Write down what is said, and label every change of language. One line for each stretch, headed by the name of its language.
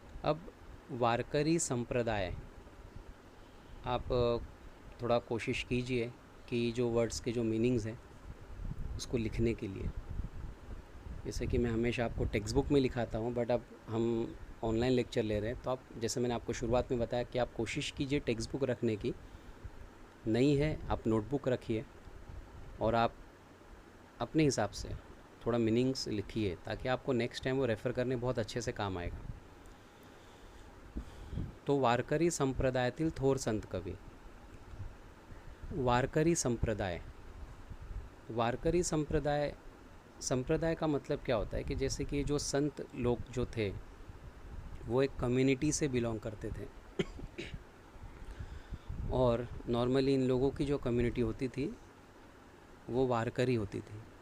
Hindi: अब वारकरी संप्रदाय, आप थोड़ा कोशिश कीजिए कि जो वर्ड्स के जो मीनिंग्स हैं उसको लिखने के लिए, जैसे कि मैं हमेशा आपको टेक्स्ट बुक में लिखाता हूँ,
English: but अब हम online lecture
Hindi: ले रहे हैं, तो आप, जैसे मैंने आपको शुरुआत में बताया कि आप कोशिश कीजिए टेक्स्ट बुक रखने की। नहीं है आप नोटबुक रखिए और आप अपने हिसाब से थोड़ा मीनिंग्स लिखिए, ताकि आपको नेक्स्ट टाइम वो रेफ़र करने बहुत अच्छे से काम आएगा।
Marathi: तो वारकरी संप्रदायातील थोर संत कवी।
Hindi: वारकरी संप्रदाय, वारकरी संप्रदाय का मतलब क्या होता है कि जैसे कि जो संत लोग जो थे वो एक कम्युनिटी से बिलोंग करते थे और नॉर्मली इन लोगों की जो कम्युनिटी होती थी वो वारकरी होती थी।